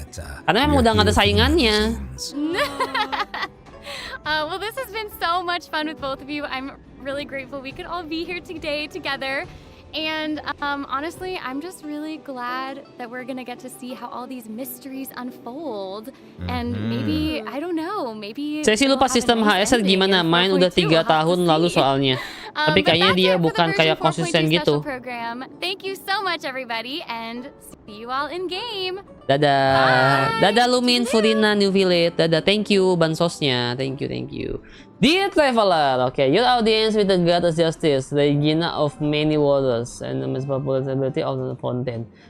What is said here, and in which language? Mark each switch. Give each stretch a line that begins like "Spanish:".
Indonesian: Karena memang udah nggak ada saingannya.
English: Well, this has been so much fun with both of you. I'm really grateful we could all be here today together. And honestly, I'm just really glad that we're gonna get to see how all these mysteries unfold. And maybe, I don't know, maybe...
Indonesian: Saya sih lupa sistem HSR gimana, main udah 3 tahun lalu soalnya. Tapi kayaknya dia bukan kayak konsisten gitu.
English: Thank you so much everybody, and see you all in game.
Indonesian: Dadah. Dadah Lumin, Furina, New Village. Dadah,
English: thank you
Indonesian: bansosnya.
English: Thank you. Dear Traveler, okay, your audience with the God of Justice, Regina of many waters, and the most popular celebrity of the fountain.